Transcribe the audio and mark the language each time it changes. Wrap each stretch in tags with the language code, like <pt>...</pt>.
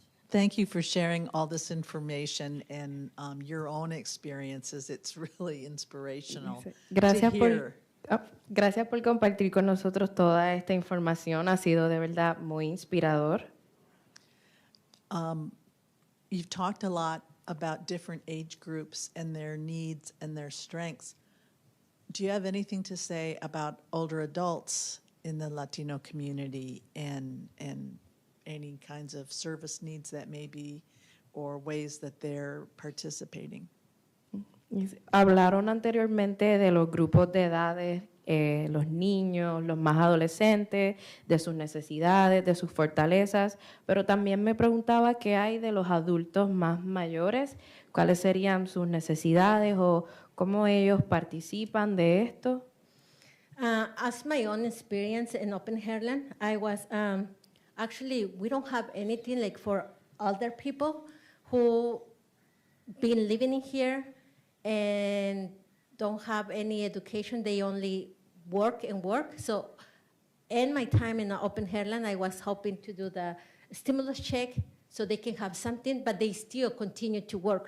<en>Thank you for sharing all this information and your own experiences. It's really inspirational</en> <es>Gracias</es> <en>to</en> <es>por,</es> <en>hear.</en> <es>gracias por compartir con nosotros toda esta información. Ha sido de verdad muy inspirador.</es> <en>You've talked a lot about different age groups and their needs and their strengths. Do you have anything to say about older adults in the Latino community and any kinds of service needs that may be or ways that they're participating?</en> <es>Hablaron anteriormente de los grupos de edades, los niños, los más adolescentes, de sus necesidades, de sus fortalezas, pero también me preguntaba qué hay de los adultos más mayores, cuáles serían sus necesidades o cómo ellos participan de esto.</es> <en>As my own experience in Open Heartland, I was actually, we don't have anything like for older people who been living in here and don't have any education. They only work and work. So in my time in Open Heartland, I was hoping to do the stimulus check so they can have something, but they still continue to work.</en>